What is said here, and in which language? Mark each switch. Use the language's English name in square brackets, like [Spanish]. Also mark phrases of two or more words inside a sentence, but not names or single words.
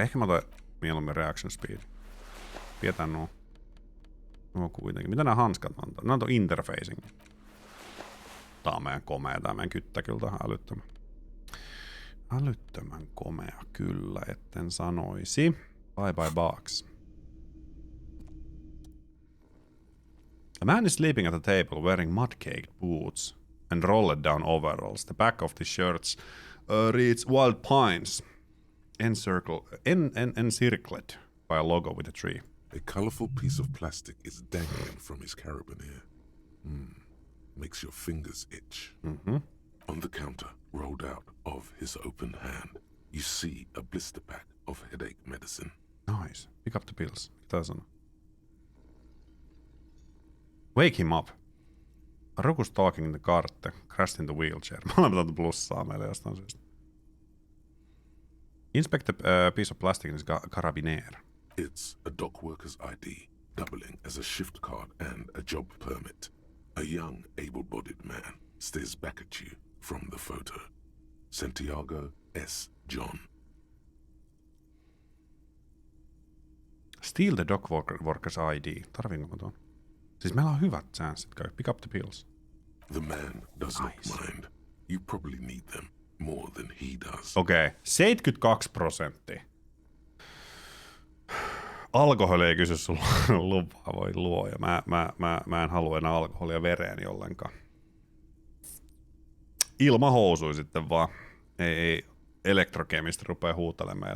[Finnish] Ehkä mä otan mieluummin [English] reaction speed. [Finnish] Pidetään nuo. Nuo kuitenkin. Mitä nämä hanskat antaa? Nämä on interfacing. Tää on meidän komea. Tää meidän kyttä kyllä tähän älyttömän. Älyttömän komea kyllä, etten sanoisi. [English] Bye box. A man is sleeping at a table wearing mud-caked boots and rolled down overalls. The back of the shirts reads Wild Pines, encircled by a logo with a tree. A colorful piece of plastic is dangling from his carabiner. Makes your fingers itch. On the counter, rolled out of his open hand, you see a blister pack of headache medicine. Nice. Pick up the pills. Mitä Wake him up. Rokus talking in the cart, crashed in the wheelchair. [Finnish] Molemmat on plussaa meille jostain syystä. [English] Inspect the piece of plastic in his carabiner. It's a dock worker's ID, doubling as a shift card and a job permit. A young, able-bodied man stares back at you from the photo. Santiago S. John. Steal the dock worker's ID. [Finnish] Tarviinko mä tuon? Siis meillä on hyvät chanssit. [English] Pick up the pills. The man does not mind. You probably need them more than he does. [Finnish] Okei, 72%. Alkoholi ei kysy sulla lupaa, voi luoja. Mä en halua enää alkoholia vereeni ollenkaan. Ilman housui sitten vaan. Ei elektrokemisti rupea huutelemaan meille.